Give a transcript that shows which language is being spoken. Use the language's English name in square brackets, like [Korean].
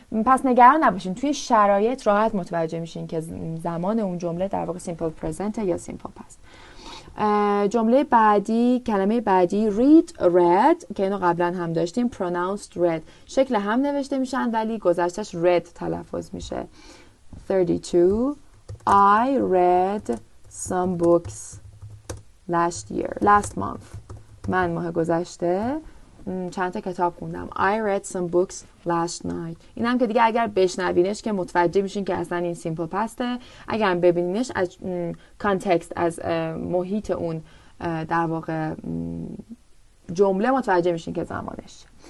[Persian] پس نگران نباشین، توی شرایط راحت متوجه میشین که زمان اون جمله در واقع simple present یا simple past. جمله بعدی، کلمه بعدی read که اینو قبلا هم داشتیم. [English] pronounced read، [Persian] شکل هم نوشته میشن ولی گذشتش read تلفظ میشه. [English] 32 I read some books last month. [Persian] من ماه گذشته چند تا کتاب خوندم. [English] I read some books last night. [Persian] این هم که دیگه اگر بشنوینش که متوجه میشین که اصلا این سیمپل پسته، اگر هم ببینینش از کانتکست، از محیط اون در واقع جمله متوجه میشین که زمانش.